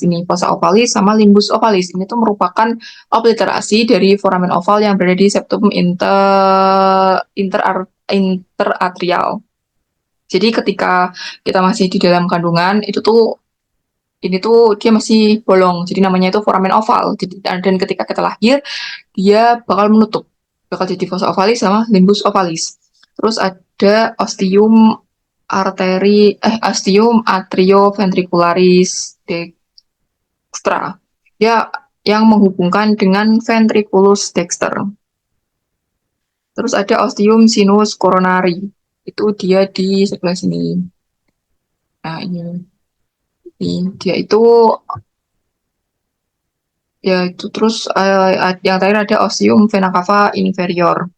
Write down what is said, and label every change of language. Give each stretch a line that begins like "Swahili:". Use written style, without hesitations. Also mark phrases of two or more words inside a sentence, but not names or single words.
Indonesian: Ini
Latin: fossa ovalis
Indonesian: sama
Latin: limbus ovalis.
Indonesian: Ini tuh merupakan obliterasi dari
Latin: foramen oval
Indonesian: yang berada di septum interatrial. Jadi ketika kita masih di dalam kandungan itu tuh ini tuh dia masih bolong. Jadi namanya itu
Latin: foramen oval.
Indonesian: Jadi dan ketika kita lahir dia bakal menutup. Bakal jadi
Latin: fossa ovalis
Indonesian: sama
Latin: limbus ovalis.
Indonesian: Terus ada
Latin: ostium atrioventricularis dextra.
Indonesian: Dia yang menghubungkan dengan
Latin: ventriculus dexter.
Indonesian: Terus ada
Latin: ostium sinus coronari.
Indonesian: Itu dia di sebelah sini. Nah, ini dia itu ya itu terus yang terakhir ada
Latin: ostium vena cava inferior.